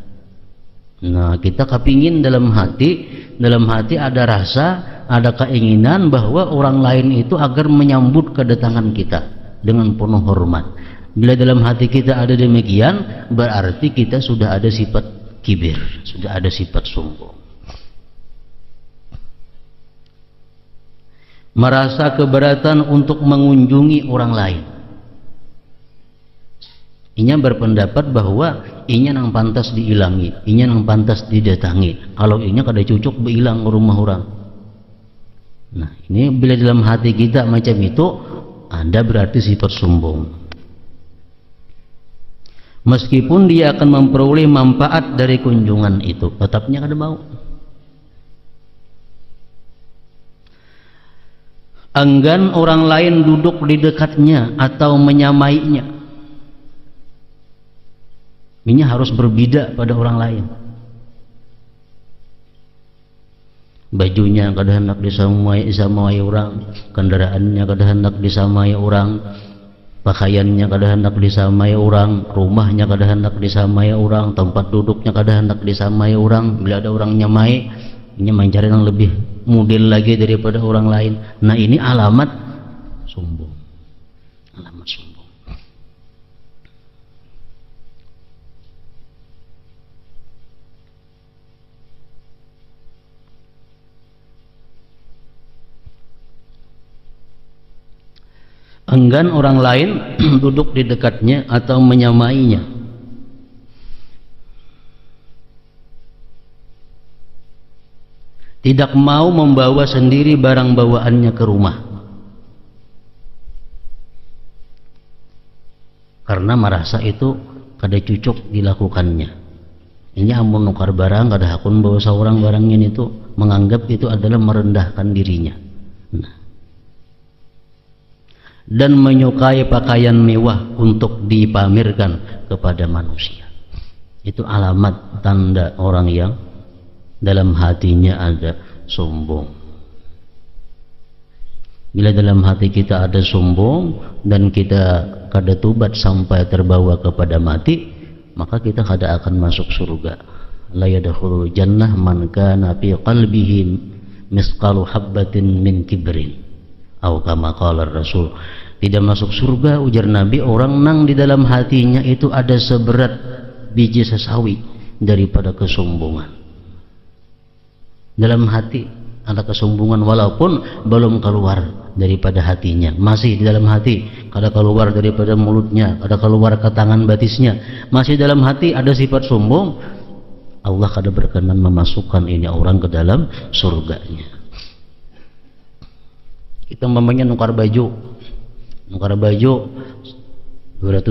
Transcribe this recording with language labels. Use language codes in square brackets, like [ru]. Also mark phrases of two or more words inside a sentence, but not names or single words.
[id] Nah, kita kepingin dalam hati ada rasa, ada keinginan bahwa orang lain itu agar menyambut kedatangan kita dengan penuh hormat. Bila dalam hati kita ada demikian, berarti kita sudah ada sifat kibir, sudah ada sifat sombong. merasa keberatan untuk mengunjungi orang lain. [bjn] Inya berpendapat bahwa inya nang pantas diilangi, inya nang pantas didatangi. Kalau inya kada cucuk beilang ke rumah orang. [id] Nah, ini bila dalam hati kita macam itu, ada berarti sifat sombong. Meskipun dia akan memperoleh manfaat dari kunjungan itu, tetapnya kada mau. Enggan orang lain duduk di dekatnya atau menyamainya. Ini harus berbeda pada orang lain. Bajunya kada hendak disamai orang, kendaraannya kada hendak disamai orang, pakaiannya kada hendak disamai orang, rumahnya kada hendak disamai orang, tempat duduknya kada hendak disamai orang. Bila ada orang nyamai, ini mencari yang lebih model lagi daripada orang lain. Nah, ini alamat sombong. Alamat sombong. Enggan orang lain duduk di dekatnya atau menyamainya. Tidak mau membawa sendiri barang bawaannya ke rumah, karena merasa itu kada cucuk dilakukannya. [bjn] Ini amun nukar barang kada hakun bawa seorang barangnya, itu menganggap itu adalah merendahkan dirinya. [id] Nah, dan menyukai pakaian mewah untuk dipamerkan kepada manusia. Itu alamat tanda orang yang dalam hatinya ada sombong. Bila dalam hati kita ada sombong dan kita kada tobat sampai terbawa kepada mati, maka kita kada akan masuk surga. [ar] لا يدخل الجنة من كان في قلبه مثقال حبة من كبر. [id] Atau [ar] كما قال رسول, [id] tidak masuk surga ujar Nabi orang nang di dalam hatinya itu ada seberat biji sesawi daripada kesombongan. Dalam hati ada kesombongan walaupun belum keluar daripada hatinya, masih di dalam hati, kada keluar daripada mulutnya, kada keluar ke tangan batisnya, masih dalam hati ada sifat sombong. Allah kada berkenan memasukkan ini orang ke dalam surganya. [bjn] Kita mamanya nukar baju 200.000.